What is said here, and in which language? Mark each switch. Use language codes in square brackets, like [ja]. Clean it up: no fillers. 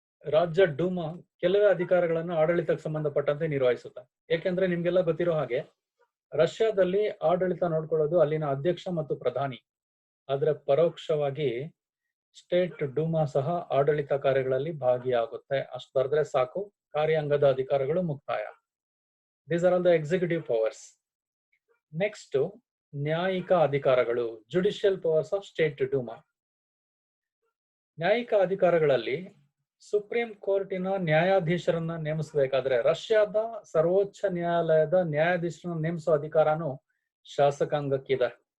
[kn] ರಾಜ್ಯ ಡೂಮಾ ಕೆಲವೇ ಅಧಿಕಾರಗಳನ್ನು ಆಡಳಿತಕ್ಕೆ ಸಂಬಂಧಪಟ್ಟಂತೆ ನಿರ್ವಹಿಸುತ್ತೆ. ಏಕೆಂದ್ರೆ ನಿಮ್ಗೆಲ್ಲ ಗೊತ್ತಿರೋ ಹಾಗೆ ರಷ್ಯಾದಲ್ಲಿ ಆಡಳಿತ ನೋಡ್ಕೊಳ್ಳೋದು ಅಲ್ಲಿನ ಅಧ್ಯಕ್ಷ ಮತ್ತು ಪ್ರಧಾನಿ. ಆದ್ರೆ ಪರೋಕ್ಷವಾಗಿ ಸ್ಟೇಟ್ ಡೂಮಾ ಸಹ ಆಡಳಿತ ಕಾರ್ಯಗಳಲ್ಲಿ ಭಾಗಿಯಾಗುತ್ತೆ. ಅಷ್ಟು ಬರೆದ್ರೆ ಸಾಕು, ಕಾರ್ಯಾಂಗದ ಅಧಿಕಾರಗಳು ಮುಕ್ತಾಯ. [en] These are all the executive powers. [kn] Next ನ್ಯಾಯಿಕ ಅಧಿಕಾರಗಳು, judicial powers of state ಡೂಮಾ. ನ್ಯಾಯಿಕ ಅಧಿಕಾರಗಳಲ್ಲಿ supreme ಕೋರ್ಟಿನ ನ್ಯಾಯಾಧೀಶರನ್ನ ನೇಮಿಸಬೇಕಾದ್ರೆ ರಷ್ಯಾದ ಸರ್ವೋಚ್ಚ ನ್ಯಾಯಾಲಯದ ನ್ಯಾಯಾಧೀಶರನ್ನ ನೇಮಿಸೋ ಅಧಿಕಾರನು ಶಾಸಕಾಂಗಕ್ಕಿದೆ.